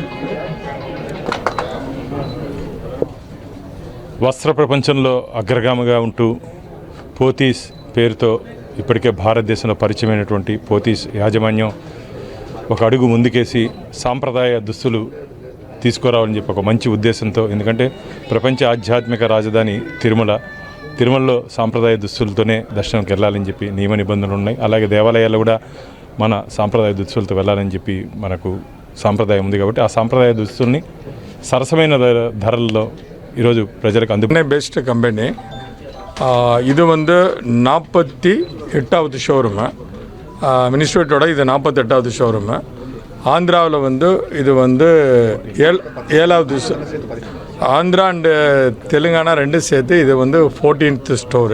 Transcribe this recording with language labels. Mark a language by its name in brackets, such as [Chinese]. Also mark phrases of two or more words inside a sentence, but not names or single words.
[Telugu] వస్త్ర ప్రపంచంలో అగ్రగామిగా ఉంటూ పోతీస్ పేరుతో ఇప్పటికే భారతదేశంలో పరిచయమైనటువంటి పోతీస్ యాజమాన్యం ఒక అడుగు ముందుకేసి సాంప్రదాయ దుస్తులు తీసుకురావాలని చెప్పి ఒక మంచి ఉద్దేశంతో, ఎందుకంటే ప్రపంచ ఆధ్యాత్మిక రాజధాని తిరుమలలో సాంప్రదాయ దుస్తులతోనే దర్శనంకి వెళ్ళాలని చెప్పి నియమ నిబంధనలు ఉన్నాయి. అలాగే దేవాలయాల్లో కూడా మన సాంప్రదాయ దుస్తులతో వెళ్ళాలని చెప్పి మనకు సాంప్రదాయం ఉంది. కాబట్టి ఆ సాంప్రదాయ దుస్తుల్ని సరసమైన ధరల్లో ఈరోజు ప్రజలకు అందుకునే [Tamil] பெஸ்ட் கம்பெனி. இது 48வது ஷோரூமு. மினிஸ்ட்ரேட்டோட இது 48வது ஷோரூமு. ஆந்திராவில் இது 7வது. ஆந்திரா அண்டு தெலுங்கானா ரெண்டும் சேர்த்து இது 14th ஸ்டோரு.